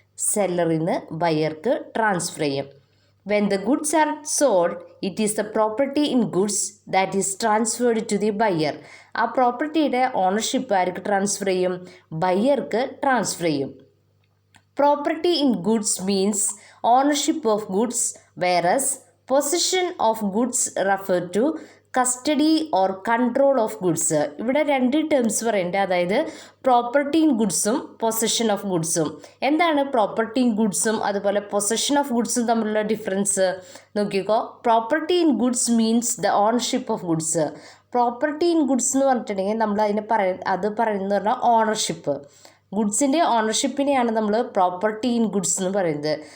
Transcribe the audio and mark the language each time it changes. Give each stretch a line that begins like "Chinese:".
Malayalam: സെല്ലറിൽ നിന്ന് ബയർക്ക് ട്രാൻസ്ഫർ ചെയ്യും.
English: When the goods are sold, it is the property in goods that is transferred to the buyer.
Malayalam: ആ പ്രോപ്പർട്ടിയുടെ ownership ആർക്ക് transfer ചെയ്യും? ബയ്യർക്ക് transfer ചെയ്യും.
English: Property in goods means ownership of goods, whereas possession of goods refer to custody or control of goods.
Malayalam: ഇവിടെ രണ്ട് terms പറയുന്നുണ്ട്, അതായത് property in ഗുഡ്സും possession of ഗുഡ്സും. എന്താണ് property in ഗുഡ്സും അതുപോലെ പൊസഷൻ ഓഫ് ഗുഡ്സും തമ്മിലുള്ള ഡിഫറൻസ് നോക്കിക്കോ.
English: Property in goods means the ownership of goods.
Malayalam: Property in goods എന്ന് പറഞ്ഞിട്ടുണ്ടെങ്കിൽ നമ്മൾ പറയുന്നത് പറഞ്ഞാൽ ഓണർഷിപ്പ്, ഗുഡ്സിൻ്റെ ഓണർഷിപ്പിനെയാണ് നമ്മൾ പ്രോപ്പർട്ടി ഇൻ ഗുഡ്സ് എന്ന് പറയുന്നത്.